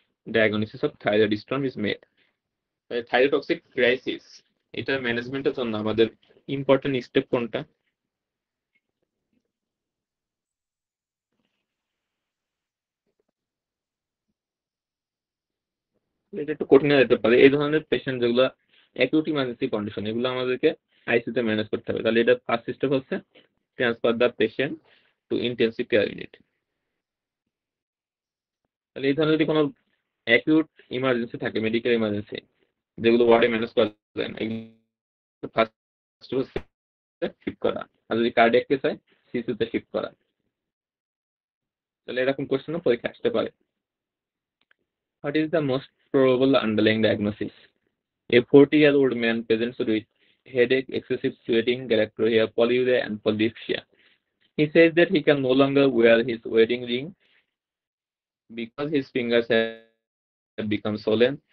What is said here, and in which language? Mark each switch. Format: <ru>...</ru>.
<en>Diagnosis of thyroid storm is made.</en> <bn>Thyrotoxic crisis, এটা ম্যানেজমেন্টের জন্য আমাদের ইম্পর্টেন্ট স্টেপ কোনটা, এটা একটু কঠিন হয়ে যেতে পারে। এই ধরনের পেশেন্ট যেগুলো অ্যাকিউট ইমার্জেন্সি কন্ডিশন, এগুলো আমাদেরকে আইসিইউতে ম্যানেজ করতে হবে। তাহলে এটা ফার্স্ট স্টেপ হচ্ছে</bn> <en>Transfer the patient to intensive care unit.</en> <bn>তাহলে এই ধরনের যদি কোনো অ্যাকিউট ইমার্জেন্সি থাকে, মেডিকেল ইমার্জেন্সি, যেগুলো ওয়ার্ডে ম্যানেজ করা যায় না, এগুলো ফার্স্ট হচ্ছে শিফট করা। আর যদি কার্ডিয়াক কেস হয়, সিসিউতে শিফট করা। তাহলে এরকম কোশ্চেনও পরীক্ষা আসতে পারে।</bn> <en>What is the most probable underlying diagnosis. A 40-year-old man presents with headache, excessive sweating, galactorrhea, polyuria, and polydipsia. He says that he can no longer wear his wedding ring because his fingers have become swollen.</en>